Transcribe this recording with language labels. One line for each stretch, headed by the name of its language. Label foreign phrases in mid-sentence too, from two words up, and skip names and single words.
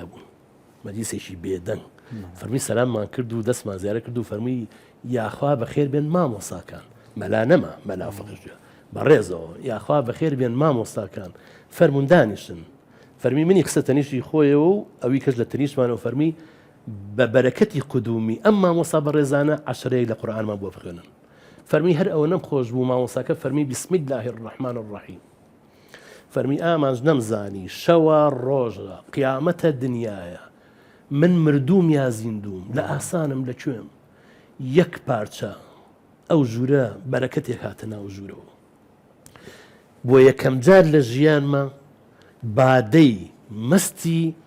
Central Kurdish: بوون مەجلیسێکی بێدەنگ فەرمی سەلاممان کرد و دەستمان زیارە کرد و فەرمی یاخوا بەخێر بێن مامۆساکان مەلا نەما مەلا فەقیشە بەڕێزەوە یاخوا بەخێر بێن مامۆستاکان فەرمون دانیشتن فەرمی منی قسە تەنیشتی خۆیەوە و ئەوی کەس لە تەنیشتمانەوە فەرمی بە بەرەکەتی قودومی ئەم مامۆستا بەڕێزانە عەشرەیەک لە قورئانمان بۆ بخوێنن فەرمی هەر ئەوە نەم خۆش بوو مامۆستاکە فەرمی
Arabic: بسم الله الرحمن الرحیم
Central Kurdish: فەرمی ئامانج نەمزانی شەوە ڕۆژە قیامەتە دنیایە من مردوم یا زیندوم لە ئاسانم لەکوێم یەک پارچە ئەو ژوورە بەرەکەتێک هاتە ناو ژوورەوە بۆ یەکەم جار لە ژیانمە بادەی مەستی